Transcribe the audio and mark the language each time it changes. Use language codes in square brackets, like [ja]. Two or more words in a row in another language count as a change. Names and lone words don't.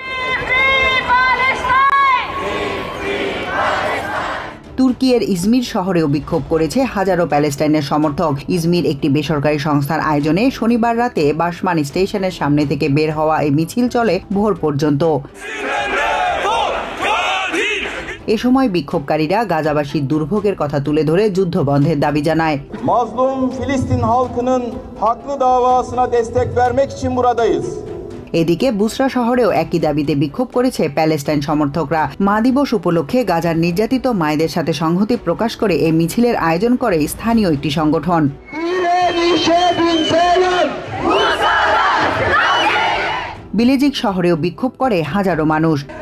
[bn] তুর্কির ইজমির শহরেও বিক্ষোভ করেছে হাজারো প্যালেস্টাইনের সমর্থক। ইজমির একটি বেসরকারি সংস্থার আয়োজনে শনিবার রাতে বাসমান স্টেশনের সামনে থেকে বের হওয়া এই মিছিল চলে ভোর পর্যন্ত। এ সময় বিক্ষোভকারীরা গাজাবাসীর দুর্ভোগের কথা তুলে ধরে যুদ্ধ বন্ধের দাবি জানায়। [tr] Mazlum Filistin halkının haklı davasına destek vermek için buradayız. [bn] এদিকে বুসরা শহরেও একই দাবিতে বিক্ষোভ করেছে প্যালেস্টাইন সমর্থকরা। মা দিবস উপলক্ষে গাজার নির্যাতিত মায়েদের সাথে সংহতি প্রকাশ করে এই মিছিলের আয়োজন করে স্থানীয় একটি সংগঠন। বিলেজিক শহরেও বিক্ষোভ করে হাজারো মানুষ।